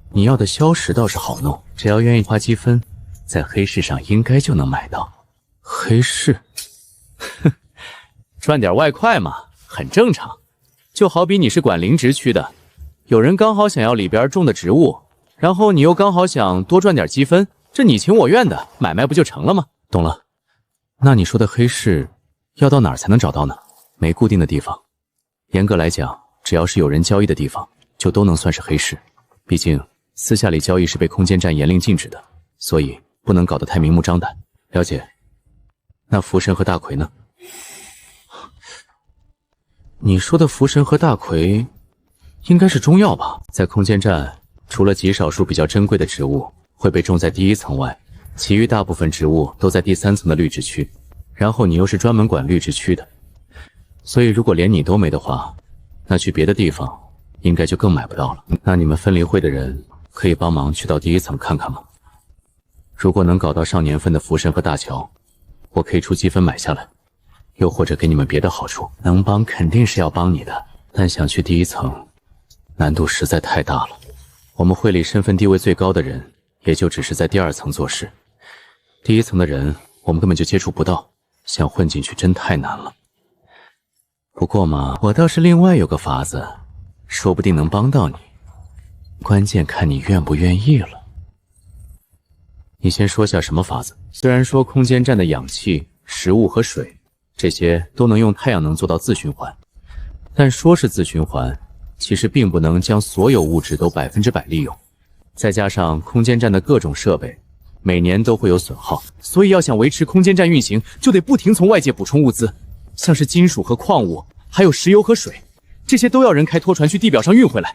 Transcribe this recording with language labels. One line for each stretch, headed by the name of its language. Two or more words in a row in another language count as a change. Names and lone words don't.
Chinese: 你要的消食倒是好弄，只要願意花積分，在黑市上應該就能買到。黑市？哼，賺點外快嘛，很正常。就好比你是管靈植區的，有人剛好想要裡邊種的植物，然後你又剛好想多賺點積分，這你情我願的，買賣不就成了嗎？懂了。那你說的黑市要到哪兒才能找到呢？沒固定的地方，嚴格來講，只要是有人交易的地方，就都能算是黑市。畢竟私下裡交易是被空間站嚴令禁止的，所以不能搞得太明目張膽。了解。那符神和大葵呢？你說的符神和大葵應該是中藥吧？在空間站，除了極少數比較珍貴的植物會被種在第1層外，其餘大部分植物都在第3層的綠植區。然後你又是專門管綠植區的，所以如果連你都沒的話，那去別的地方應該就更買不到了。那你們分離會的人可以幫忙去到第1層看看嗎？如果能搞到上年份的符神和大喬，我可以出積分買下來。又或者給你們別的好處，能幫肯定是要幫你的，但想去第一層，難度實在太大了。我們會裡身份地位最高的人，也就只是在第2層做事，第1層的人我們根本就接觸不到，想混進去真太難了。不過嘛，我倒是另外有個法子，說不定能幫到你，關鍵看你願不願意了。你先說下什麼法子？虽然说空間站的氧气、食物和水这些都能用太陽能做到自循環，但說是自循環，其實並不能將所有物質都100%利用。再加上空間站的各種設備每年都會有損耗，所以要想維持空間站運行，就得不停從外界補充物資，像是金屬和礦物，還有石油和水，這些都要人開拖船去地表上運回來。